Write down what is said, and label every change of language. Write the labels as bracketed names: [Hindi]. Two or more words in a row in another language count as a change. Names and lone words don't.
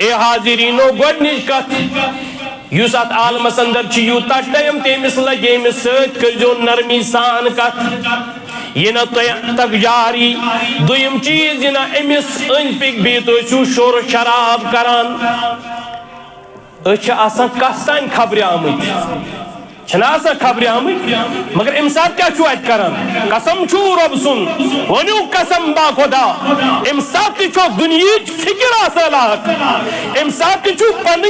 [Kashmiri] اے حاضرینو گۄڈنِچ کتھ یُس اتھ عالمس اندر چھ یوٗتاہ ٹایم تٔمِس لگہِ أمِس سۭتۍ کٔرۍزیو نرمی سان کتھ یہ نہ تک جاری دویم چیز یہ نہ امس أنٛدۍ پٔکۍ بِہِتھ ٲسِو شور شراب کران أسۍ چھِ آسان کتھ تانۍ خبرِ آمٕتۍ چھنا آسان خبرِ آمٕتۍ مگر امہِ ساتہٕ کیٛاہ چھُو اَتہِ کران قسم چھُو رۄب سُنٛد ؤنِو قسم با خۄدا امہِ ساتہٕ تہِ چھو دُنیہٕچ فِکر آسان لاحق امہِ ساتہٕ تہِ چھُو پنٕنۍ